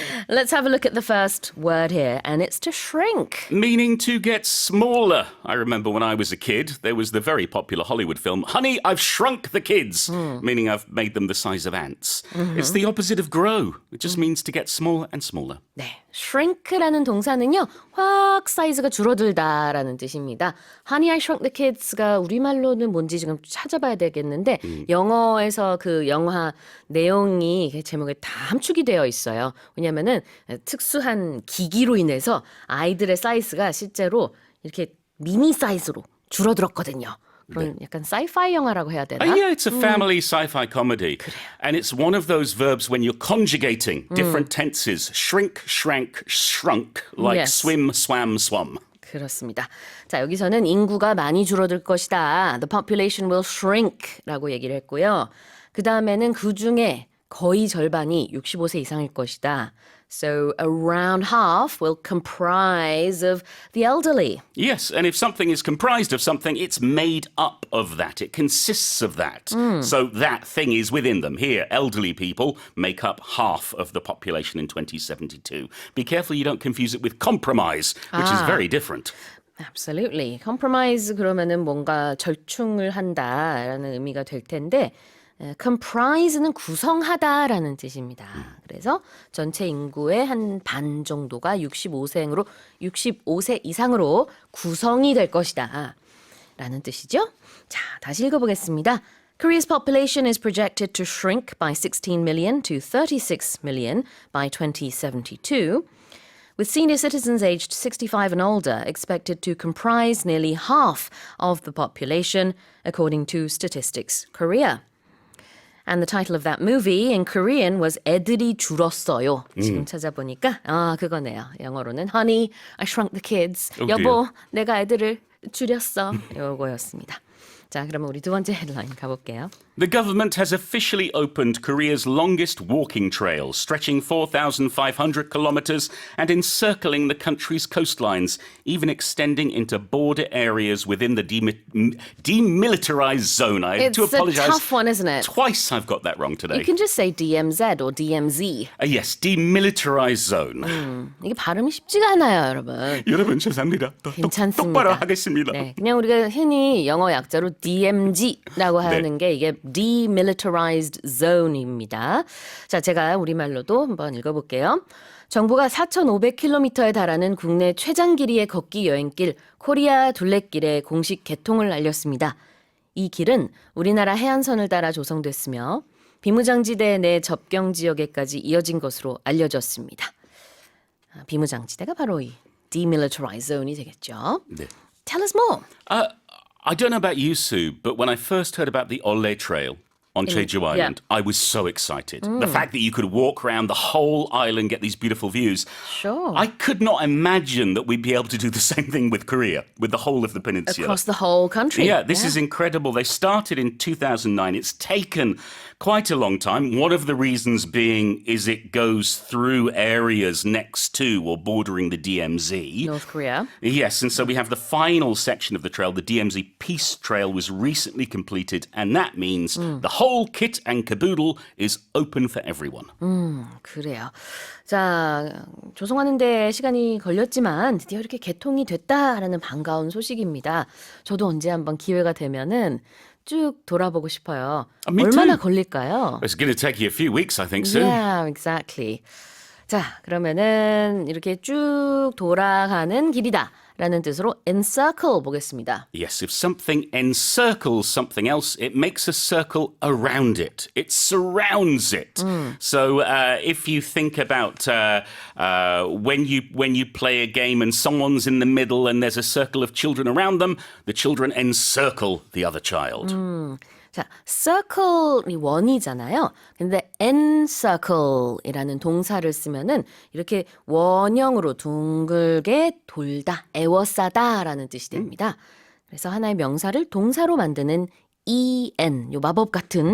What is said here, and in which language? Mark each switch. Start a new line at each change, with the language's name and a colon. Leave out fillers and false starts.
English: Let's have a look at the first word here, and it's to shrink. Meaning to get smaller. I remember when I was a kid, there was the very popular Hollywood film, Honey, I've Shrunk the Kids, meaning I've made them the size of ants. It's the opposite of grow. It just means to get smaller and smaller.
Korean: 네, shrink라는 동사는요, 확 사이즈가 줄어들다라는 뜻입니다. Honey, I Shrunk the Kids가 우리말로는 뭔지 지금 찾아봐야 되겠는데 영어에서 그 영화 내용이 제목에 다 함축이 되어 있어요. 왜냐하면은 특수한 기기로 인해서 아이들의 사이즈가 실제로 이렇게 미니 사이즈로 줄어들었거든요. 그런 약간 사이파이 영화라고 해야 되나?
English: Yeah, it's a family sci-fi comedy. And it's one of those verbs when you're conjugating different tenses. Shrink, shrank, shrunk, like Yes. swim, swam, swum.
Korean: 그렇습니다. 자, 여기서는 인구가 많이 줄어들 것이다.
English: The population will shrink
Korean: 라고 얘기를 했고요. 그 다음에는 그 중에 거의 절반이 65세 이상일 것이다.
English: So around half will comprise of the elderly. Yes, and if something is comprised of something, it's made up of that. It consists of that. So that thing is within them. Here, elderly people make up half of the population in 2072. Be careful you don't confuse it with compromise, which is very different. Absolutely.
Korean: Compromise 그러면은 뭔가 절충을 한다라는 의미가 될 텐데 comprise는 구성하다라는 뜻입니다. 그래서 전체 인구의 한 반 정도가 65세 이상으로 구성이 될 것이다. 라는 뜻이죠. 자, 다시 읽어보겠습니다.
English: Korea's population is projected to shrink by 16 million to 36 million by 2072. with senior citizens aged 65 and older expected to comprise nearly half of the population, according to Statistics Korea. And the title of that movie in Korean was
Korean: 애들이 줄었어요. 지금 찾아보니까 그거네요. 영어로는 Honey, I Shrunk the Kids.
English: Oh,
Korean: 여보, 내가 애들을 줄였어. 요거였습니다. 자, 그러면 우리 두 번째 헤드라인 가볼게요.
English: The government has officially opened Korea's longest walking trail, stretching 4,500 kilometers and encircling the country's coastlines, even extending into border areas within the demilitarized zone. I have It's to apologize. a tough one, isn't it? Twice I've got that wrong today. You can just say DMZ or DMZ. Yes, demilitarized zone.
Korean: 이게 발음이 쉽지가 않아요, 여러분. 여러분 죄송합니다. 괜찮습니다. 똑바로 하겠습니다. 네, 그냥 우리가 흔히 영어 약자로 DMZ라고 하는 게 이게 Demilitarized Zone입니다. 자, 제가 우리말로도 한번 읽어볼게요. 정부가 4,500km에 달하는 국내 최장 길이의 걷기 여행길 코리아 둘레길의 공식 개통을 알렸습니다. 이 길은 우리나라 해안선을 따라 조성됐으며 비무장지대 내 접경 지역에까지 이어진 것으로 알려졌습니다. 비무장지대가 바로 이 Demilitarized Zone이 되겠죠. 네.
English: Tell us more. I don't know about you, Sue, but when I first heard about the Olle Trail on Jeju Island, I was so excited. The fact that you could walk around the whole island, get these beautiful views. Sure. I could not imagine that we'd be able to do the same thing with Korea, with the whole of the peninsula. Across the whole country. Yeah, this is incredible. They started in 2009. It's taken quite a long time. One of the reasons being is it goes through areas next to or bordering the DMZ. North Korea. Yes, and so we have the final section of the trail. The DMZ Peace Trail was recently completed, and that means the whole kit and caboodle is open for everyone.
Korean: 그래요. 자, 조성하는데 시간이 걸렸지만 드디어 이렇게 개통이 됐다라는 반가운 소식입니다. 저도 언제 한번 기회가 되면은 쭉 돌아보고 싶어요.
English: me
Korean: 얼마나
English: too.
Korean: 걸릴까요?
English: It's going to take you a few weeks, I think, Sue. Yeah, exactly.
Korean: 자, 그러면은 이렇게 쭉 돌아가는 길이다 라는 뜻으로 encircle 보겠습니다.
English: Yes, if something encircles something else, it makes a circle around it. It surrounds it. So if you think about when you play a game and someone's in the middle and there's a circle of children around them, the children encircle the other child.
Korean: 자, circle이 원이잖아요. 근데 encircle이라는 동사를 쓰면은 이렇게 원형으로 둥글게 돌다, 에워싸다라는 뜻이 됩니다. 그래서 하나의 명사를 동사로 만드는 en, 요 마법 같은